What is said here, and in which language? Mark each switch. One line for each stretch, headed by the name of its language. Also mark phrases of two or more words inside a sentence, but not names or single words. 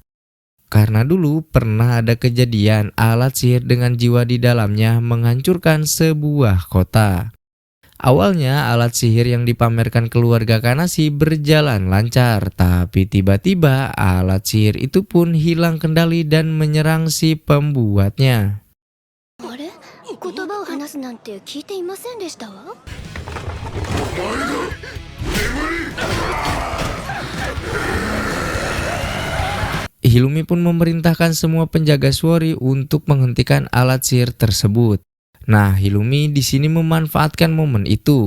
Indonesian: Karena dulu pernah ada kejadian alat sihir dengan jiwa di dalamnya menghancurkan sebuah kota. Awalnya alat sihir yang dipamerkan keluarga Kanasi berjalan lancar, tapi tiba-tiba alat sihir itu pun hilang kendali dan menyerang si pembuatnya.
Japanese: あれ、言葉を話すなんて聞いていませんでしたわ。
Indonesian: Hilumi pun memerintahkan semua penjaga Suori untuk menghentikan alat sihir tersebut. Nah, Hilumi di sini memanfaatkan momen itu.